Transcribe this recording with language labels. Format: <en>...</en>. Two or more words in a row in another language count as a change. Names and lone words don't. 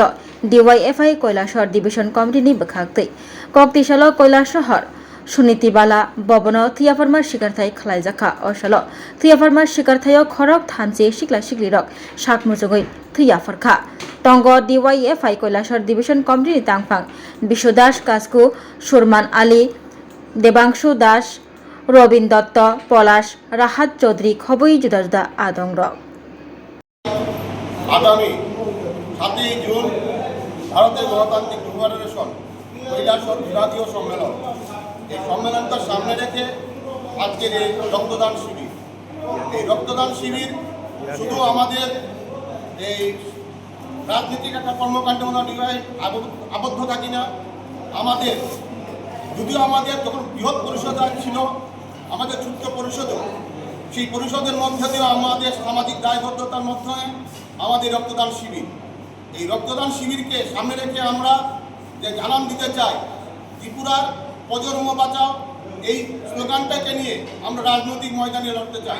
<trp>डिवाइएफआई কৈলাসহর डिभिजन कमिटिनि बखागतै ककतिसाल কৈলাসহর सुनीतिबाला बबन थियापारमा सिकारथाय खलायजाखा असाल थियापारमा सिकारथाय खरक थानसे सिक्ला सिक्लिरक साकमुजुगै थैयाफोरखा टंग डिवाइएफआई কৈলাসহর डिभिजन कमिटिनि तांफां विश्व दास कास्कु सुरमान आली देबांशु दास रबिन दत्त पलाश राहात चौधरी खबई जुदा जुदा आदं रक</trp> <bn>আগামী 7 জুন ভারতীয় গণতান্ত্রিক ফেডারেশন কৈলাসহর বিভাগীয় সম্মেলন এই সম্মেলনটা সামনে রেখে আজকের এই রক্তদান শিবির রক্তদান শিবির শুধু আমাদের এই রাজনৈতিক একটা কর্মকাণ্ডে আবদ্ধ থাকি না আমাদের যদিও আমাদের যখন বৃহৎ পরিষদ ছিল আমাদের ছোট্ট পরিষদও সেই পরিষদের মধ্যে দিয়েও আমাদের সামাজিক দায়বদ্ধতার মাধ্যমে আমাদের রক্তদান শিবির এই রক্তদান শিবিরকে সামনে রেখে আমরা যে জানান দিতে চাই ত্রিপুরার প্রজন্ম বাঁচাও এই স্লোগানটাকে নিয়ে আমরা রাজনৈতিক ময়দানে লড়তে চাই।</bn>